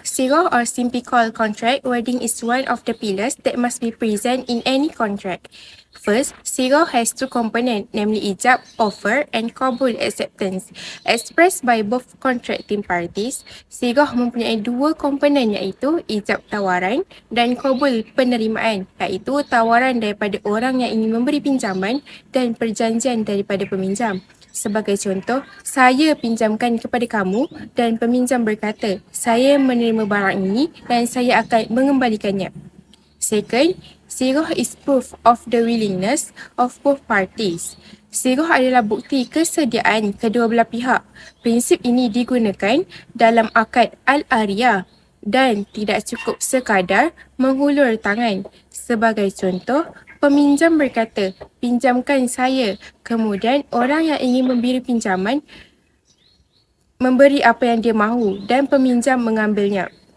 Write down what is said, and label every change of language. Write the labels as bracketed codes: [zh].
[en] Sirah or simply called contract wording is one of the pillars that must be present in any contract. First, sirah has two components, namely ijab, offer, and qabul, acceptance. Expressed by both contracting parties, [ms] sirah mempunyai dua komponen iaitu ijab tawaran dan qabul penerimaan, iaitu tawaran daripada orang yang ingin memberi pinjaman dan perjanjian daripada peminjam. Sebagai contoh, saya pinjamkan kepada kamu dan peminjam berkata, saya menerima barang ini dan saya akan mengembalikannya. [en] Second, sirah is proof of the willingness of both parties. [ms] Sirah adalah bukti kesediaan kedua belah pihak. Prinsip ini digunakan dalam akad al-ariyah dan tidak cukup sekadar menghulur tangan. Sebagai contoh, peminjam berkata, pinjamkan saya. Kemudian orang yang ingin memberi pinjaman memberi apa yang dia mahu dan peminjam mengambilnya.